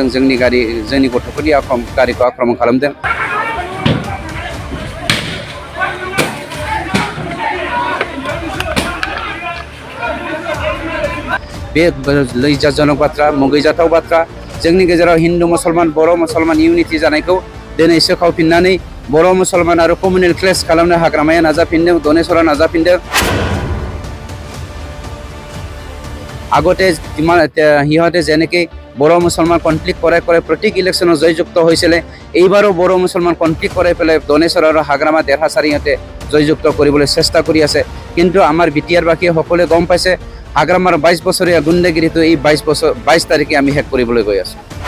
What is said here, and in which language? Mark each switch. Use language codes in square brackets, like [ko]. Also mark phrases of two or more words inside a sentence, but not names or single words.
[brx] जोंनि गथ'फोरनि गारिखौ आक्रमण खालामदों। बे लैजाजनक बाथ्रा, मुगैजाथाव बाथ्रा। जोंनि गेजेराव हिन्दु मुसलमान बर' मुसलमान इउनिटि जानायखौ दिनै सोखावफिननानै बर' मुसलमान आरो कमिउनेल क्लेश खालामनो हाग्रामाया नाजाफिनदों, दनेश्वरा नाजाफिनदों। [as] আগতে সিহঁতে যেনেকৈ বড়ো মুছলমান কনফ্লিক্ট কৰাই প্ৰত্যেক ইলেকশ্যনত জয়যুক্ত হৈছিলে, এইবাৰো বড়ো মুছলমান কনফ্লিক্ট কৰাই পেলাই দনেশ্বৰ আৰু হাগ্ৰামা দেৰহাছাৰী সিহঁতে জয়যুক্ত কৰিবলৈ চেষ্টা কৰি আছে। কিন্তু আমাৰ বিটিআৰবাসীয়ে সকলোৱে গম পাইছে হাগ্ৰামাৰ 22 বছৰীয়া গুণ্ডাগিৰিটো এই 22 তাৰিখে আমি শেষ কৰিবলৈ গৈ আছোঁ।